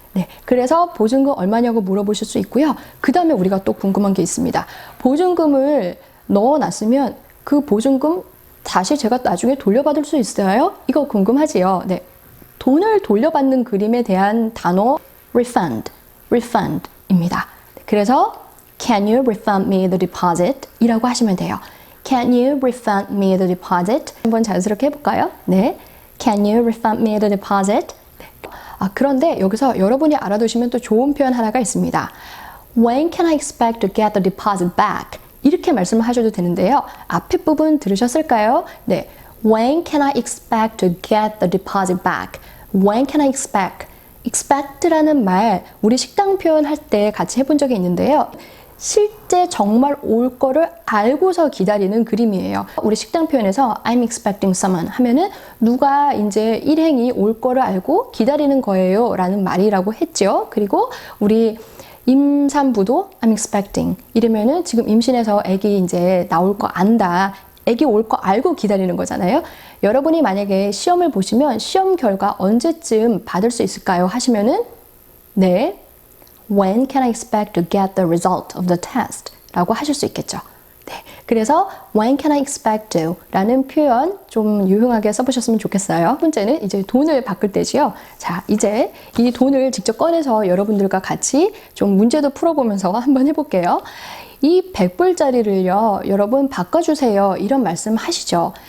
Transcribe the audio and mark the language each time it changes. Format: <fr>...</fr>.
<ko>네, 그래서 보증금 얼마냐고 물어보실 수 있고요. 그 다음에 우리가 또 궁금한 게 있습니다. 보증금을 넣어놨으면 그 보증금 다시 제가 나중에 돌려받을 수 있어요? 이거 궁금하지요? 네, 돈을 돌려받는 그림에 대한 단어 refund입니다.</ko> <en>그래서 Can you refund me the deposit?</en> <ko>이라고 하시면 돼요.</ko> <en>Can you refund me the deposit?</en> <ko>한번 자연스럽게 해볼까요?</ko> <en>네, Can you refund me the deposit?</en> <ko>네. 그런데 여기서 여러분이 알아두시면 또 좋은 표현 하나가 있습니다.</ko> <en>When can I expect to get the deposit back?</en> <ko>이렇게 말씀을 하셔도 되는데요. 앞에 부분 들으셨을까요?</ko> <en>네, When can I expect to get the deposit back? When can I expect?</en> <ko>expect라는 말 우리 식당 표현할 때 같이 해본 적이 있는데요. 실제 정말 올 거를 알고서 기다리는 그림이에요. 우리 식당 표현에서</ko> <en>I'm expecting someone</en> <ko>하면은 누가 이제 일행이 올 거를 알고 기다리는 거예요 라는 말이라고 했죠. 그리고 우리 임산부도</ko> <en>I'm expecting</en> <ko>이러면은 지금 임신해서 아기 이제 나올 거 안다. 아기 올 거 알고 기다리는 거잖아요. 여러분이 만약에 시험을 보시면 시험 결과 언제쯤 받을 수 있을까요? 하시면은 네,</ko> <en>When can I expect to get the result of the test?</en> <ko>라고 하실 수 있겠죠.</ko> <en>네, 그래서 When can I expect to?</en> <ko>라는 표현 좀 유용하게 써보셨으면 좋겠어요. 첫 번째는 이제 돈을 바꿀 때지요. 자, 이제 이 돈을 직접 꺼내서 여러분들과 같이 좀 문제도 풀어보면서 한번 해볼게요. 이 100불짜리를요, 여러분 바꿔주세요. 이런 말씀 하시죠.</ko>